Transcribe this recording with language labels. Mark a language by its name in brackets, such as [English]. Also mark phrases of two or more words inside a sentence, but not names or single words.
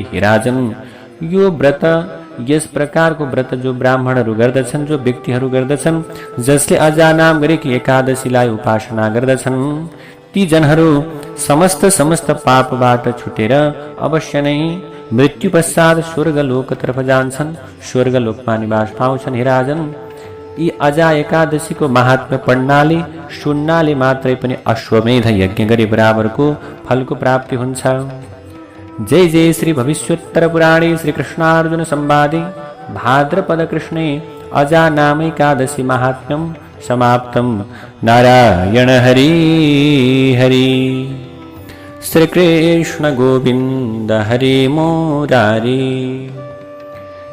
[Nepali] हे राजन, यो व्रत, यस प्रकारको व्रत जो ब्राह्मणहरू गर्दछन्, जो व्यक्तिहरू गर्दछन्, जसले अजा नाम गरेकी एकादशीलाई उपासना गर्दछन्, ती जनहरू समस्त पापबाट छुटेर अवश्य नै मृत्यु पश्चात स्वर्गलोकतर्फ जान्छन्, स्वर्गलोकमा निवास पाउँछन्। हे राजन, यी अजा एकादशीको महात्म्य पढ्नाले, सुन्नाले मात्रै पनि अश्वमेध यज्ञ गरे बराबरको फलको प्राप्ति हुन्छ। [Sanskrit] जय जय श्री भविष्योत्तर पुराणे श्री कृष्णार्जुन संवादे भाद्रपद कृष्णे अजा नाम एकादशी महात्म्यं समाप्तम्। नारायण हरि हरि। श्री कृष्ण गोविंद हरि मुरारी।